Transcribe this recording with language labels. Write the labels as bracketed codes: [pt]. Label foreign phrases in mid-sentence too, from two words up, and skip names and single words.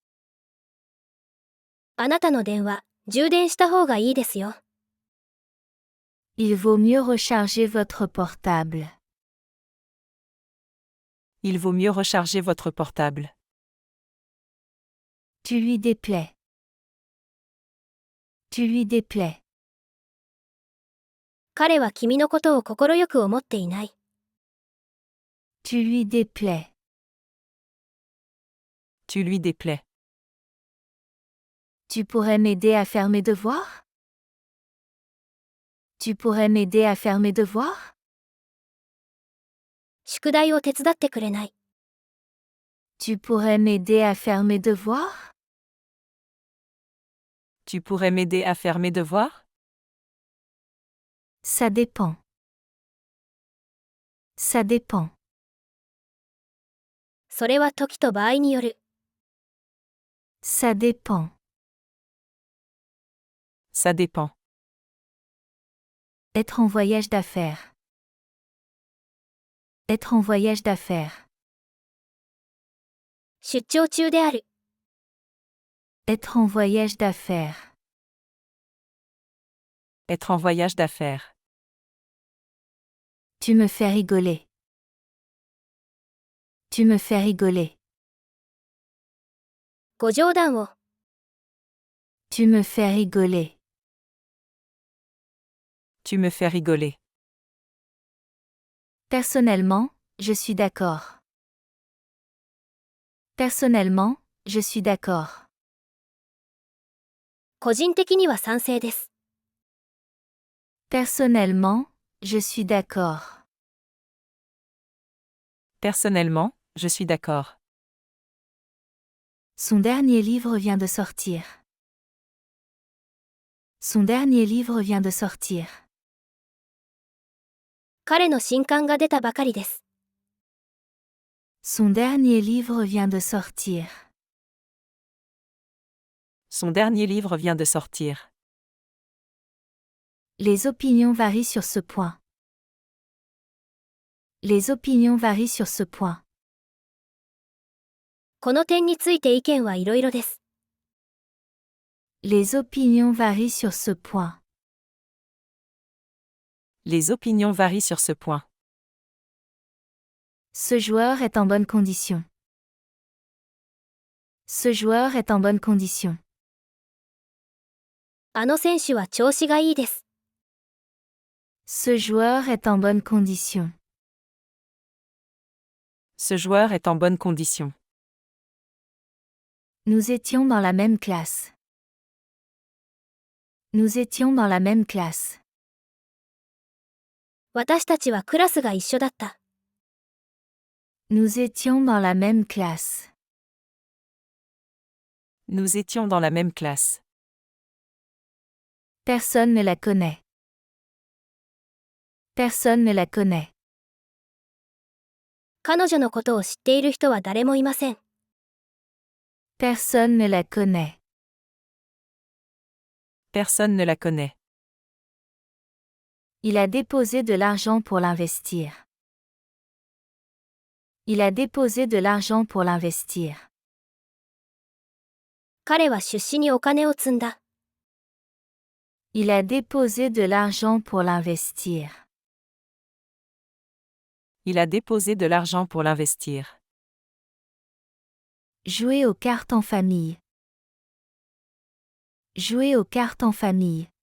[ja] あなたの電話、充電した方がいいですよ。 [fr] Il vaut mieux recharger votre portable. Il vaut mieux recharger votre portable. Tu lui déplais. Tu lui déplais. [ja] 彼は君のことを快く思っていない。 [fr] Tu lui déplais. Tu lui déplais. Tu pourrais m'aider à faire mes devoirs? Tu pourrais m'aider à faire mes devoirs? [ja] 宿題を手伝ってくれない。 [fr] Tu pourrais m'aider à faire mes devoirs? Tu pourrais m'aider à faire mes devoirs? Ça dépend. Ça dépend. [ja] それは時と場合による。 [fr] Ça dépend. Ça dépend. Être en voyage d'affaires. Être en voyage d'affaires. [ja] 出張中である。 [fr] Être en voyage d'affaires. Être en voyage d'affaires. Tu me fais rigoler. Tu me fais rigoler. [ja] ご冗談を。 [fr] Tu me fais rigoler. Tu me fais rigoler. Personnellement, je suis d'accord. Personnellement, je suis d'accord. [ja] 個人的には賛成です。 [fr] Personnellement, je suis d'accord. Personnellement, je suis d'accord. Son dernier livre vient de sortir. Son dernier livre vient de sortir. [ja] 彼の新刊が出たばかりです。 [fr] Son dernier livre vient de sortir. Son dernier livre vient de sortir. Les opinions varient sur ce point. Les opinions varient sur ce point. [ja] この点について意見はいろいろです。 [fr] Les opinions varient sur ce point. Les opinions varient sur ce point. Ce joueur est en bonne condition. Ce joueur est en bonne condition. [ja] あの選手は調子がいいです。 [fr] Ce joueur est en bonne condition. Ce joueur est en bonne condition. Nous étions dans la même classe. Nous étions dans la même classe. [ja] 私たちはクラスが一緒だった。 [fr] Nous étions dans la même classe. Nous étions dans la même classe. Personne ne la connaît. Personne ne la connaît. [ja] 彼女のことを知っている人は誰もいません。 [fr] Personne ne la connaît. Personne ne la connaît. Il a déposé de l'argent pour l'investir. Il a déposé de l'argent pour l'investir. [ja] 彼は出資にお金を積んだ。 [fr] Il a déposé de l'argent pour l'investir. Il a déposé de l'argent pour l'investir. Jouer aux cartes en famille. Jouer aux cartes en famille.